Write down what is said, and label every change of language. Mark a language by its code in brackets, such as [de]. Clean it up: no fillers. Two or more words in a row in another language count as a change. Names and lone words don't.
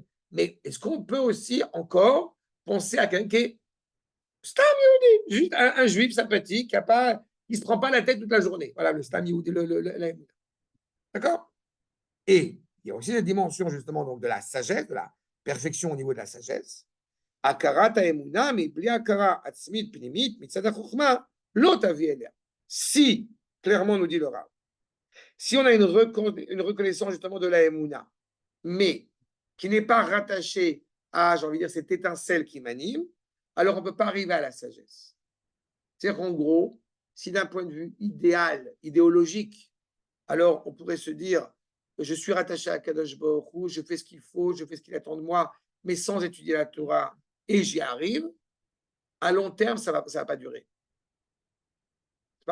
[fr] Mais est-ce qu'on peut aussi encore penser à quelqu'un qui est [he] סתם יהודי, [fr] juste un juif sympathique, qui ne se prend pas la tête toute la journée. Voilà, le [he] סתם יהודי, [fr] d'accord? Et il y a aussi la dimension justement donc, de la sagesse, de la perfection au niveau de la sagesse. [he] הכרת האמונה אבל בלי הכרה עצמית פנימית מצד החכמה לא תביא אליה. [fr] Si, clairement nous dit le Rav, si on a une reconnaissance justement de la emuna, mais qui n'est pas rattachée à, j'ai envie de dire, cette étincelle qui m'anime, alors on ne peut pas arriver à la sagesse. C'est-à-dire qu'en gros, si d'un point de vue idéal, idéologique, alors on pourrait se dire, je suis rattaché à [he] קדוש ברוך הוא, [fr] je fais ce qu'il faut, je fais ce qu'il attend de moi, mais sans étudier la Torah, et j'y arrive, à long terme, ça va pas durer.